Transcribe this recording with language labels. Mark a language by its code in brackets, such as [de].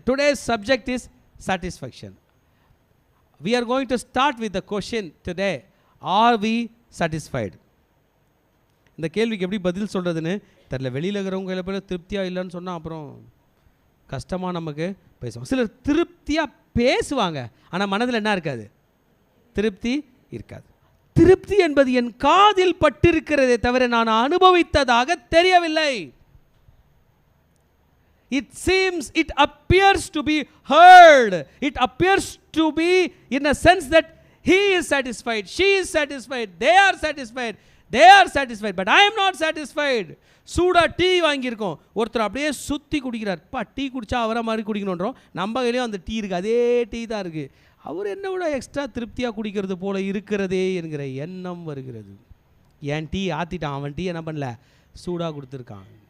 [en] Today's subject is satisfaction. We are going to start with the question today. Are we satisfied? [ta] இந்த கேள்விக்கு எப்படி பதில் சொல்கிறதுன்னு தெரியல. வெளியில் இருக்கிறவங்க பேர் திருப்தியாக இல்லைன்னு சொன்னால் அப்புறம் கஷ்டமாக நமக்கு பேசுவோம். சிலர் திருப்தியாக பேசுவாங்க, ஆனால் மனதில் என்ன இருக்காது? திருப்தி இருக்காது. திருப்தி என்பது என் காதில் பட்டிருக்கிறதே தவிர நான் அனுபவித்ததாக தெரியவில்லை. [en] It seems, it appears to be heard. It appears to be in a sense that he is satisfied, she is satisfied, they are satisfied, they are satisfied, but I am not satisfied. [ta] சூடா tea வாங்கியிருக்கோம், ஒருத்தர் அப்படியே சுற்றி குடிக்கிறார். Tea குடித்தா அவரை மாதிரி குடிக்கணுன்றோம், நம்ம கையிலையும் அந்த டீ இருக்குது, அதே டீ தான் இருக்குது. அவர் என்ன விட எக்ஸ்ட்ரா திருப்தியாக குடிக்கிறது போல இருக்கிறதே என்கிற எண்ணம் வருகிறது. என் டீ ஆற்றிட்டான், அவன் டீ என்ன பண்ணல, சூடாக கொடுத்துருக்கான்.